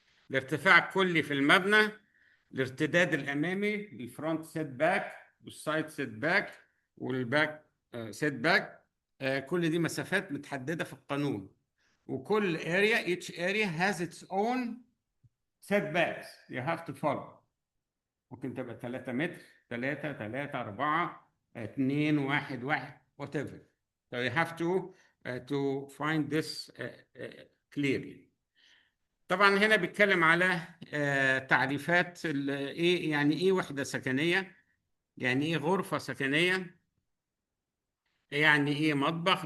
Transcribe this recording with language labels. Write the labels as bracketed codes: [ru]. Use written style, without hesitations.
[ar] الارتفاع الكلي في المبنى، الارتداد الامامي، الفرونت سيت باك والسايد سيت باك والباك سيت باك، كل دي مسافات متحدده في القانون، وكل area [en] each area has its own setbacks you have to follow. [ar] ممكن تبقى 3 متر، 3 4 2 1 1 whatever. [en] So you have to find this clearly. [ar] طبعا هنا بيتكلم على تعريفات ايه، يعني ايه وحدة سكنية، يعني ايه غرفة سكنية، يعني ايه مطبخ.